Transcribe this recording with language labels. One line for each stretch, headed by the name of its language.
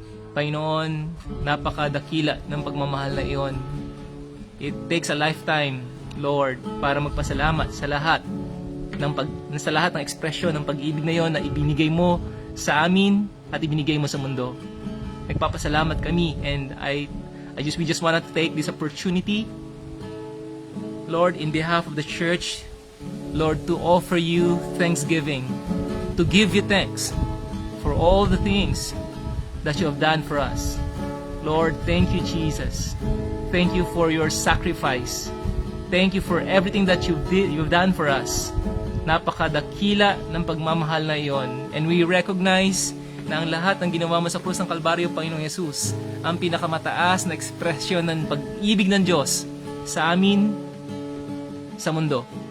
Filipino: Panginoon, napakadakila ng pagmamahal na iyon.
English: It takes a lifetime, Lord,
Filipino: para magpasalamat sa lahat ng ekspresyon ng pag-ibig na iyon na ibinigay mo sa amin at ibinigay mo sa mundo. Nagpapasalamat kami,
English: and we just want to take this opportunity, Lord, in behalf of the church, Lord, to offer you thanksgiving, to give you thanks for all the things that you have done for us. Lord, thank you, Jesus. Thank you for your sacrifice. Thank you for everything that you've done for us.
Filipino: Napakadakila ng pagmamahal na iyon.
English: And we recognize
Filipino: na ang lahat ng ginawa mo sa krus ng Kalbaryo, Panginoong Yesus, ang pinakamataas na ekspresyon ng pag-ibig ng Diyos sa amin, sa mundo.